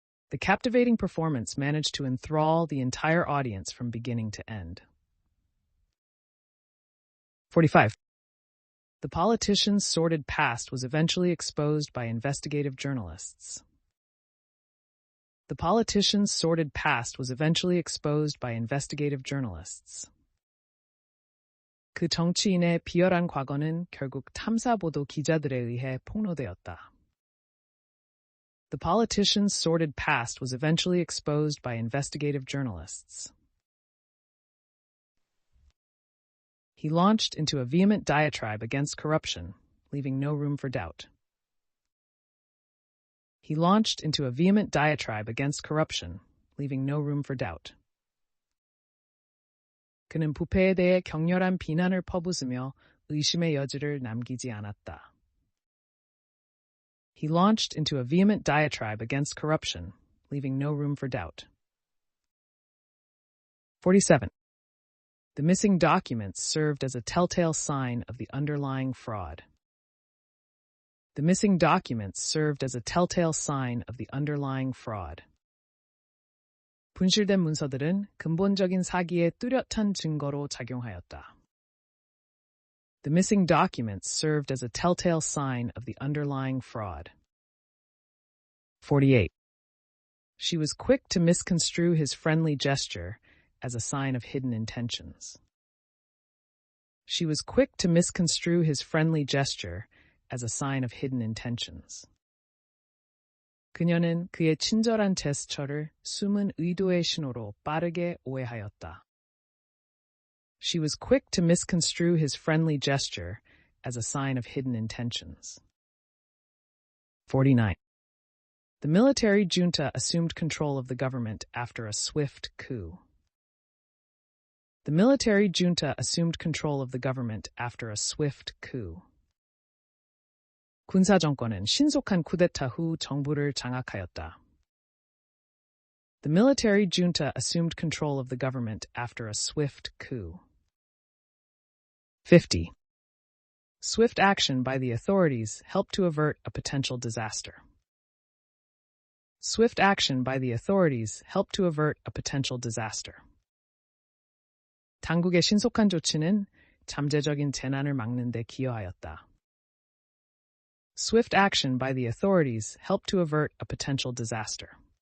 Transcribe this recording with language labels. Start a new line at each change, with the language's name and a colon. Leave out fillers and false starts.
English: The captivating performance managed to enthrall the entire audience from beginning to end. 45. The politician's sordid past was eventually exposed by investigative journalists. The politician's sordid past was eventually exposed by investigative journalists.
Korean: 그 정치인의 비열한 과거는 결국 탐사보도 기자들에 의해 폭로되었다.
English: The politician's sordid past was eventually exposed by investigative journalists. He launched into a vehement diatribe against corruption, leaving no room for doubt. He launched into a vehement diatribe against corruption, leaving no room for doubt.
Korean: 그는 부패에 대해 격렬한 비난을 퍼붓으며 의심의 여지를 남기지 않았다.
English: He launched into a vehement diatribe against corruption, leaving no room for doubt. 47. The missing documents served as a telltale sign of the underlying fraud. The missing documents served as a telltale sign of the underlying fraud.
Korean: 분실된 문서들은 근본적인 사기의 뚜렷한 증거로 작용하였다.
English: The missing documents served as a telltale sign of the underlying fraud. 48. She was quick to misconstrue his friendly gesture as a sign of hidden intentions. She was quick to misconstrue his friendly gesture as a sign of hidden intentions.
Korean: 그녀는 그의 친절한 제스처를 숨은 의도의 신호로 빠르게 오해하였다.
English: She was quick to misconstrue his friendly gesture as a sign of hidden intentions. 49. The military junta assumed control of the government after a swift coup. The military junta assumed control of the government after a swift coup.
Korean: 군사 정권은 신속한 쿠데타 후 정부를 장악하였다.
English: The military junta assumed control of the government after a swift coup. 50. Swift action by the authorities helped to avert a potential disaster. Swift action by the authorities helped to avert a potential disaster.
Korean: 당국의 신속한 조치는 잠재적인 재난을 막는 데 기여하였다.
English: Swift action by the authorities helped to avert a potential disaster.